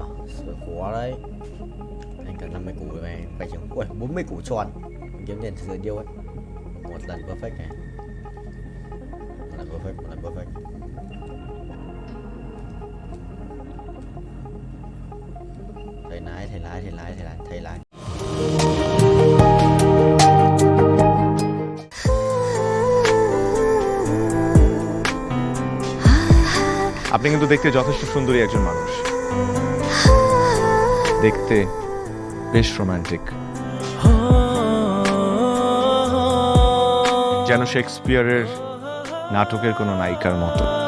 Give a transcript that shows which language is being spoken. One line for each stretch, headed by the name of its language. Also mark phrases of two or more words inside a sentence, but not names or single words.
Vietnamese: Sợ khó đấy. Anh cần 50 củ rồi này. Phải chừng 40 củ tròn. Kiếm tiền từ điêu ấy. Một lần perfect này. Một lần perfect. Thầy lái.
Bangla: আপনি কিন্তু দেখতে যথেষ্ট সুন্দরী একজন মানুষ, দেখতে বেশ রোমান্টিক, যেন শেক্সপিয়ারের নাটকের কোনো নায়িকার মতো।